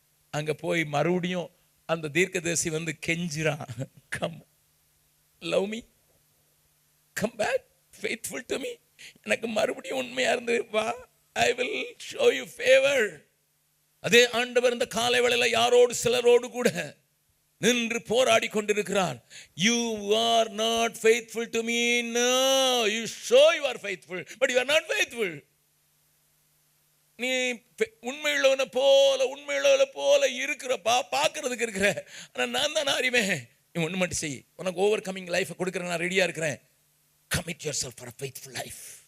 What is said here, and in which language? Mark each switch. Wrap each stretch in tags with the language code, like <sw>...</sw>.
<ta>அங்க போய் மறுபடியும் அந்த தீர்க்கதரிசி வந்து கெஞ்சிரான்,</ta> <en>come love me, come back, faithful to me,</en> <ta>எனக்கு மறுபடியும் உண்மையா இருந்து வா,</ta> <en>I will show you favour.</en> <ta>அதே ஆண்டவர் இந்த காலை வேளையில யாரோடு சிலரோடு கூட நின்று போராடி கொண்டிருக்கிறார்.</ta> <en>You are not faithful to me. No, you show you are faithful, but you are not faithful.</en> <ta>நீ உண்மையுள்ளவனை போல இருக்கிறப்பா, பார்க்கறதுக்கு இருக்கிற, ஆனா நான் தான் அறிவேன். நீ ஒன்று மட்டும் செய், உனக்கு ஓவர் கமிங் லைஃப் கொடுக்குறேன், நான் ரெடியா இருக்கிறேன்.</ta> <en>Commit yourself for a faithful life.</en>